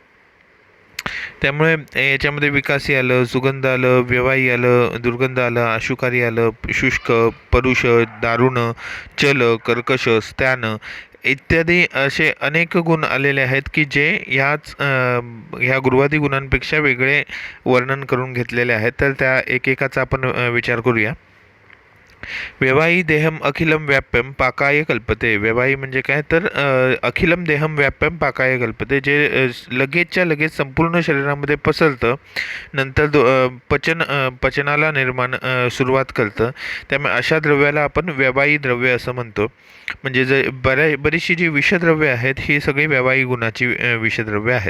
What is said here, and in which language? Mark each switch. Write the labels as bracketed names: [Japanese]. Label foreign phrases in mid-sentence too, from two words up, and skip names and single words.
[Marathi] त्यामुळे याच्यामध्ये विकासी आलं, सुगंध आलं, व्यवायी आलं, दुर्गंध आलं, आशुकारी आलं, शुष्क, परुष, दारुण, चल, कर्कश, स्त्यान इत्यादी असे अनेक गुण आलेले आहेत की जे ह्या गुरुवादी गुणांपेक्षा वेगळे वर्णन करून घेतलेले आहेत. तर त्या एकेकाचा आपण विचार करूया. [Sanskrit] व्यवायी देहम अखिलम व्याप्यम पाकाय कल्पते. [Marathi] व्यवायी म्हणजे काय तर [Sanskrit] अखिलम देहम व्याप्यम पाकाय कल्पते, [Marathi] जे लगेचच्या लगेच संपूर्ण शरीरामध्ये पसरतं, नंतर पचनाला सुरुवात करतं. त्यामुळे अशा द्रव्याला आपण व्यवायी द्रव्य असं म्हणतो. म्हणजे बरीचशी जी विषद्रव्ये आहेत ही सगळी व्यवायी गुणाची विषद्रव्ये आहेत.